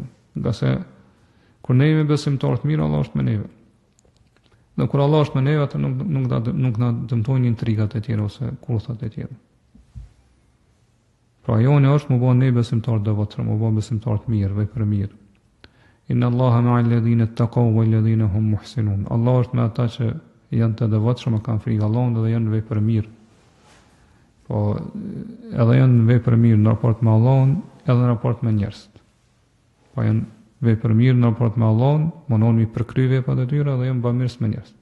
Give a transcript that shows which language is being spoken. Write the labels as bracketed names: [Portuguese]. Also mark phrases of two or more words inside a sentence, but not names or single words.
[Albanian] Nga se kur ne jemi besimtar të mirë, Allah është me neve. Dhe kur Allah është me neve, atë nuk na dëmtojnë intrigat e tjera ose kurthat e tjera. Pra joni është më bën ne besimtar të devotshëm, më bën besimtar të mirë, vepër mirë. [Arabic] إن الله مع الذين اتقوا والذين هم محسنون. [Albanian] Allah është me ata që janë të devotshëm, kanë frikë Allahut dhe janë vepër mirë. Po edhe janë vepër mirë në raport me Allahun, edhe në raport me njerëzit. Po janë vepër mirë në raport me Allahun, mundohen mi përkry veprat e tyre dhe janë bamirës me njerëzit.